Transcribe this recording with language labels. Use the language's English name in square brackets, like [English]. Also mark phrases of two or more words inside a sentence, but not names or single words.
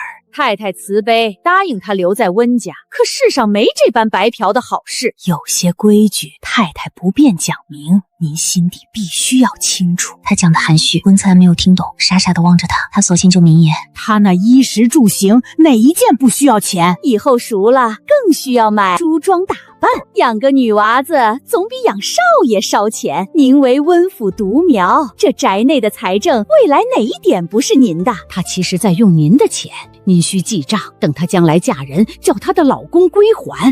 [Chinese] 太太慈悲，答應他留在溫家，可世上沒這般白嫖的好事。有些規矩，太太不便講明，您心底必須要清楚。他講的含蓄，溫策安沒有聽懂，傻傻地望着他。他索性就明言，他那衣食住行哪一件不需要錢？以後熟了，更需要買梳妝打扮。養個女娃子總比養少爺燒錢。您為溫府獨苗，這宅內的財政未來哪一點不是您的？他其實在用您的錢，您需記賬，等她將來嫁人，叫她的老公歸還。